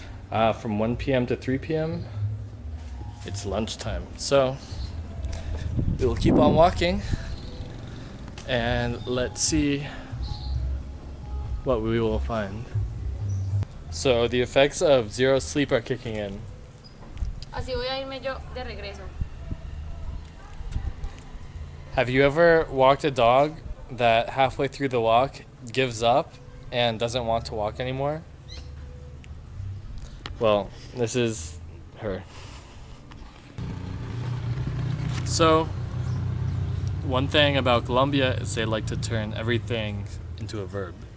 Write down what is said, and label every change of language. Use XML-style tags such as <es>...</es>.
<en>From 1 p.m. to 3 p.m. it's lunchtime. So we will keep on walking and let's see what we will find. So the effects of zero sleep are kicking in.</en> <es>Así voy a irme yo de regreso.</es> <en>Have you ever walked a dog that halfway through the walk gives up and doesn't want to walk anymore? Well, this is her. So, one thing about Colombia is they like to turn everything into a verb.</en>